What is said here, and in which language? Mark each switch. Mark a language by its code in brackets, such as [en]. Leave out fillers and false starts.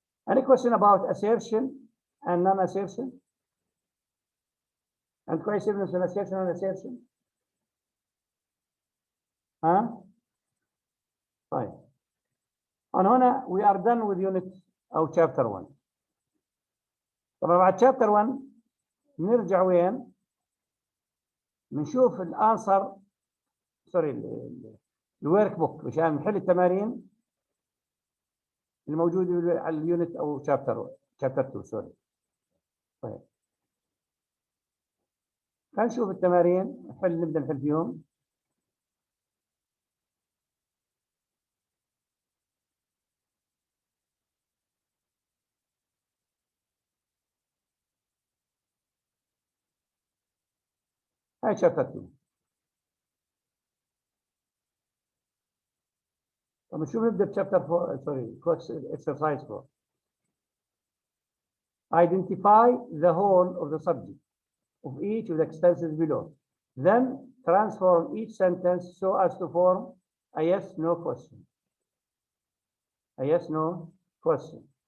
[en] Any question about assertion and non-assertion? And question is an assertion and assertion? [ar] ها؟ طيب. هنا [en] we are done with unit أو chapter 1. [ar] طبعا بعد chapter 1 نرجع وين؟ نشوف الانسر سوري الورك بوك مشان نحل التمارين الموجوده على اليونت او شابتر 2 سوري. طيب خلينا نشوف التمارين نبدا نحل فيهم. هاي شابتر 2. طب شوف نبدا بشابتر 4 سوري [en] exercise 4. Identify the whole of the subject of each of the extensions below. Then transform each sentence so as to form a yes/no question. A yes/no question.